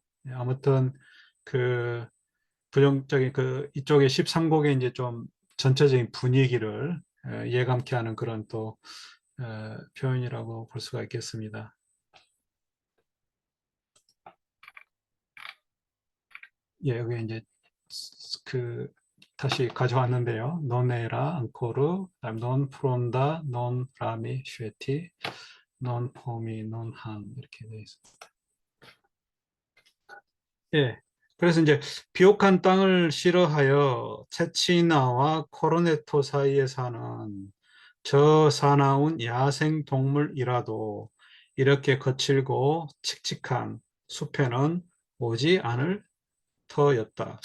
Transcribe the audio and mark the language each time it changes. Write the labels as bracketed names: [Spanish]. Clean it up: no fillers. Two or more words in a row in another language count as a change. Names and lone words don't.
[Korean] 아무튼 그 부정적인 그 이쪽에 13곡의 이제 좀 전체적인 분위기를 예감케 하는 그런 또 표현이라고 볼 수가 있겠습니다. 예, 여기 이제 그 다시 가져왔는데요. [Italian] non era ancora, 그다음 non pronta, non rami scelti, non pomi, non han [Korean] 이렇게 되어 있습니다. 예. 그래서 이제 비옥한 땅을 싫어하여 체치나와 코르네토 사이에 사는 저 사나운 야생 동물이라도 이렇게 거칠고 칙칙한 숲에는 오지 않을 터였다.